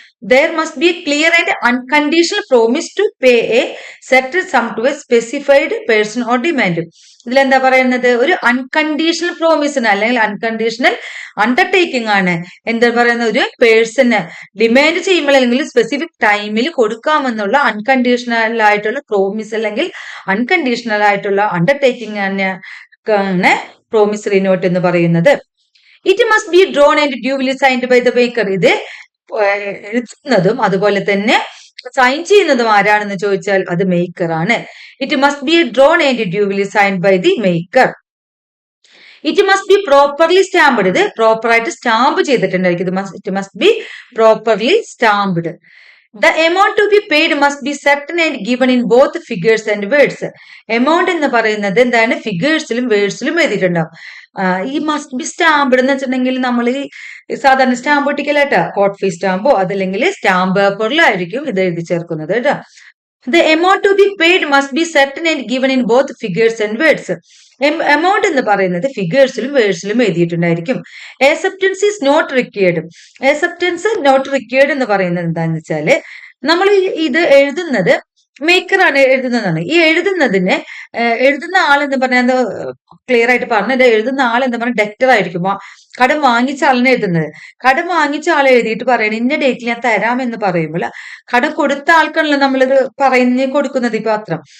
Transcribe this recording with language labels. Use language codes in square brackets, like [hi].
[en] there must be a clear and unconditional promise to pay a certain sum to a specified person or demand. [ml] ഇതിലെന്താ പറയുന്നത്? ഒരു unconditional പ്രോമിസിന് അല്ലെങ്കിൽ unconditional undertaking ആണ് എന്താ പറയുന്ന ഒരു പേഴ്സണ് ഡിമാൻഡ് ചെയ്യുമ്പോൾ അല്ലെങ്കിൽ സ്പെസിഫിക് ടൈമിൽ കൊടുക്കാമെന്നുള്ള അൺകണ്ടീഷണൽ ആയിട്ടുള്ള പ്രോമിസ് അല്ലെങ്കിൽ അൺകണ്ടീഷണൽ ആയിട്ടുള്ള അണ്ടർടേക്കിംഗ് ആണ് പ്രോമിസറി നോട്ട് എന്ന് പറയുന്നത്. [en] It must be drawn and duly signed by the maker. [ml] ഇത് എഴുതുന്നതും അതുപോലെ തന്നെ സൈൻ ചെയ്യുന്നതും ആരാണെന്ന് ചോദിച്ചാൽ അത് മേക്കർ ആണ്. [en] It must be drawn and duly signed by the maker. It must be properly stamped. [ml] ഇത് പ്രോപ്പറായിട്ട് stamp ചെയ്തിട്ടുണ്ടായിരിക്കും. [en] It must be properly stamped. The amount to be paid must be certain and given in both figures and words. [ml] Amount എന്ന് പറയുന്നത് എന്താണ്? ഫിഗേഴ്സിലും വേർഡ്സിലും എഴുതിയിട്ടുണ്ടാവും. ഈ [en] must be stamped [ml] എന്ന് വെച്ചിട്ടുണ്ടെങ്കിൽ നമ്മൾ ഈ സാധാരണ സ്റ്റാമ്പ് ഒട്ടിക്കലായിട്ടാ, കോട്ട് ഫീസ് സ്റ്റാമ്പോ അതല്ലെങ്കിൽ സ്റ്റാമ്പ് പേപ്പറിലായിരിക്കും ഇത് എഴുതി ചേർക്കുന്നത് കേട്ടോ. [en] The amount to be paid must be certain and given in both figures and words. [ml] Amount എന്ന് പറയുന്നത് ഫിഗേഴ്സിലും വേർഡ്സിലും എഴുതിയിട്ടുണ്ടായിരിക്കും. [en] acceptance is not required. acceptance not required [ml] എന്ന് പറയുന്നത് എന്താന്ന് വെച്ചാല് നമ്മൾ ഇത് എഴുതുന്നത് മേക്കറാണ് എഴുതുന്നതാണ്. ഈ എഴുതുന്ന ആൾ എന്ന് പറഞ്ഞാൽ ക്ലിയർ ആയിട്ട് പറഞ്ഞത്, എഴുതുന്ന ആൾ എന്ന് പറഞ്ഞാൽ ഡെക്ടർ ആയിരിക്കും. കടം വാങ്ങിച്ച ആളിനെ എഴുതുന്നത്. കടം വാങ്ങിച്ച ആൾ എഴുതിയിട്ട് പറയണം ഇന്ന ഡേറ്റിൽ ഞാൻ തരാമെന്ന് പറയുമ്പോൾ കടം കൊടുത്ത ആൾക്കാണല്ലോ നമ്മളിത് പറഞ്ഞ് കൊടുക്കുന്നത് ഈ പത്രം.